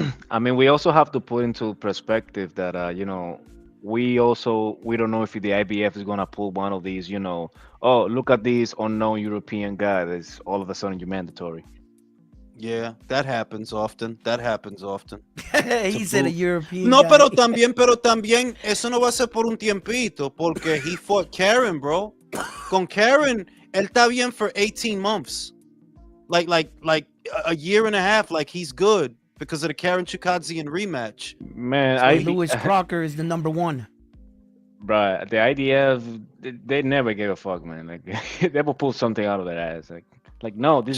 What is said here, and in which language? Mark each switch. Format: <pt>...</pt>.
<en>I mean, we also have to put into perspective that we don't know if the IBF is gonna pull one of these, oh, look at this unknown European guy that's all of a sudden you're mandatory. Yeah, that happens often. He said a European</en> <es>No,</es> <en>guy.</en> <es>pero también, eso no va a ser por un tiempito, porque</es> <en>he fought Karen, bro.</en> <es>Con Karen, él está bien</es> <en>for 18 months. Like a year and a half, like he's good because of the Karen Chukadzian rematch. Man, Lewis Crocker is the number one. Bruh, the IDF, they never give a fuck, man. Like they will pull something out of their ass. Like no, this</en>